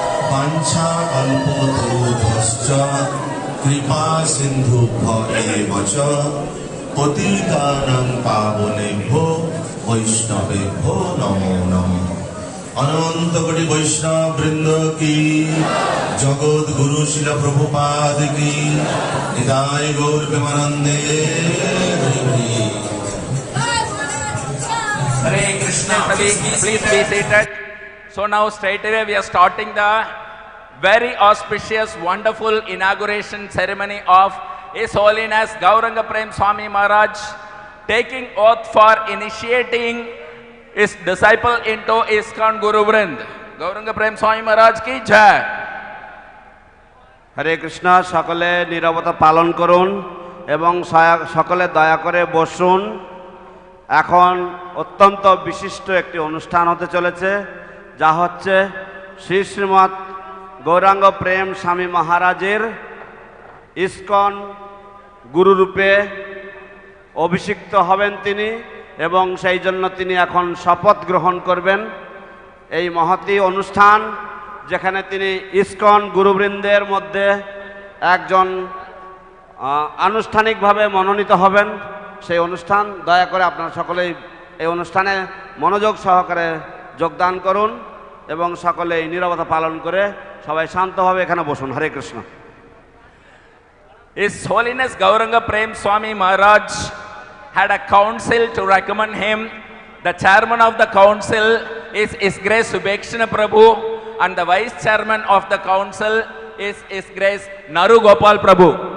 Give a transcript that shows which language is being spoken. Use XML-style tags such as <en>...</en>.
<sa>বাঞ্ছা কল্পতরুভ্যশ্চ কৃপা সিন্ধুভ্য চ পতিতানাং পাবনেভ্যো বৈষ্ণবেভ্যো নমো নমঃ।</sa> <bn>অনন্ত কোটি বৈষ্ণব বৃন্দ কি, জগৎ গুরু শিল প্রভুপাদ কি, নিতাই গৌর প্রেমানন্দে Hari Hari.</bn> <en>Hare Krishna, please be seated. So now straight away we are starting the very auspicious, wonderful inauguration ceremony of His Holiness Gauranga Prema Swami Maharaj, taking oath for initiating his disciple into ISKCON Guru Vrind.</en> <bn>Gauranga Prema Swami Maharaj ki jai. হরে কৃষ্ণ। সকলে নীরবতা পালন করুন এবং সকলে দয়া করে বসুন। এখন অত্যন্ত বিশিষ্ট একটি অনুষ্ঠান হতে চলেছে, যা হচ্ছে শ্রী শ্রীমৎ গৌরাঙ্গ প্রেম স্বামী মহারাজের ইস্কন গুরুরূপে অভিষিক্ত হবেন তিনি, এবং সেই জন্য তিনি এখন শপথ গ্রহণ করবেন। এই মহতী অনুষ্ঠান, যেখানে তিনি ইস্কন গুরুবৃন্দের মধ্যে একজন আনুষ্ঠানিকভাবে মনোনীত হবেন, সেই অনুষ্ঠান। দয়া করে আপনারা সকলেই এই অনুষ্ঠানে মনোযোগ সহকারে যোগদান করুন এবং সকলেই নীরবতা পালন করে সবাই শান্তভাবে এখানে বসুন। হরে Krishna.</bn> <en>His Holiness Gauranga Prema Swami Maharaj had a council to recommend him. The chairman of the council is His Grace Subhekshana Prabhu, and the vice chairman of the council is His Grace Naru Gopal Prabhu.</en>